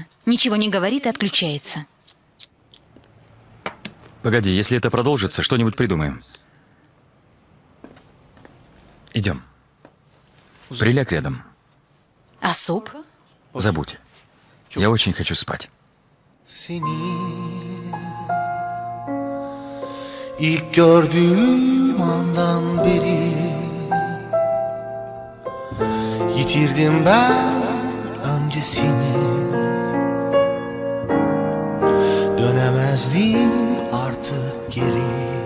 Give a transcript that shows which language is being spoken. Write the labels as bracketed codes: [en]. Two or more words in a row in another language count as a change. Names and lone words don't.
[ru] Ничего не говорит и отключается. Погоди, если это продолжится, что-нибудь придумаем. Идем. Приляг рядом. А суп? Забудь. Я очень хочу спать. [tr] Seni ilk gördüğüm andan beri yitirdim ben öncesini. Dönemezdim artık geri.